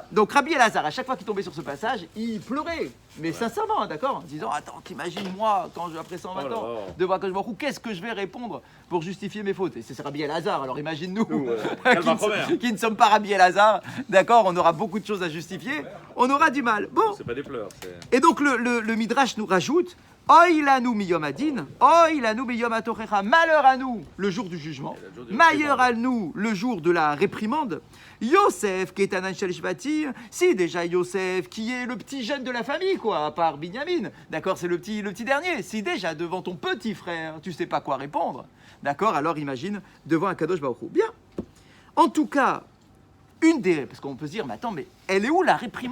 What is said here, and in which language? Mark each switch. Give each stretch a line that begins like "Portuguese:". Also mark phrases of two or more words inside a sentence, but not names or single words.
French: Donc Rabbi El-Hazar, à chaque fois qu'il tombait sur ce passage, il pleurait. Mais sincèrement, d'accord, en disant attends, t'imagines moi quand après 120 ans de voir que je m'en fous, qu'est-ce que je vais répondre pour justifier mes fautes? Et c'est Rabbi El-Hazar. Alors imagine-nous qui ne sommes pas Rabbi El-Hazar, d'accord, on aura beaucoup de choses à justifier, on aura du mal. Bon. C'est pas des pleurs. Et donc le Midrash nous rajoute
Hebrew: אוי לנו מיום הדין, אוי לנו מיום התוכחה.
French: Malheur à nous le jour du jugement, malheur à nous le jour de la réprimande.
Hebrew: יוסף קטנן של שבטי,
French: si déjà Yosef qui est le petit jeune de la famille, quoi, à part Binyamin, d'accord, c'est le petit dernier. Si déjà devant ton petit frère tu sais pas quoi répondre, d'accord, alors imagine devant un Kadosh Baruch Hu. Bien. En tout cas, parce qu'on peut se dire, mais attends, mais elle est où la réprimande?